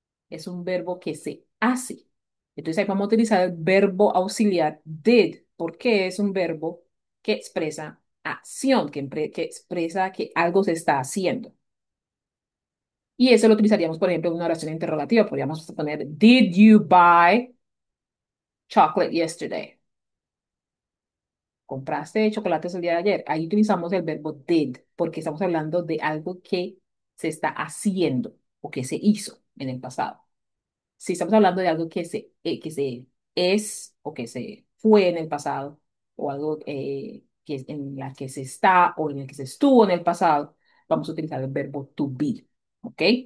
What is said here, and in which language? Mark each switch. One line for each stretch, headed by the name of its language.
Spanish: Es un verbo que se hace. Entonces ahí vamos a utilizar el verbo auxiliar did, porque es un verbo que expresa acción, que expresa que algo se está haciendo. Y eso lo utilizaríamos, por ejemplo, en una oración interrogativa.
English: Podríamos poner, Did you buy chocolate yesterday?
Spanish: ¿Compraste chocolates el día de ayer? Ahí utilizamos el verbo did, porque estamos hablando de algo que se está haciendo o que se hizo en el pasado. Si estamos hablando de algo que se es o que se fue en el pasado, o algo en la que se está o en el que se estuvo en el pasado, vamos a utilizar el verbo to be, ¿ok?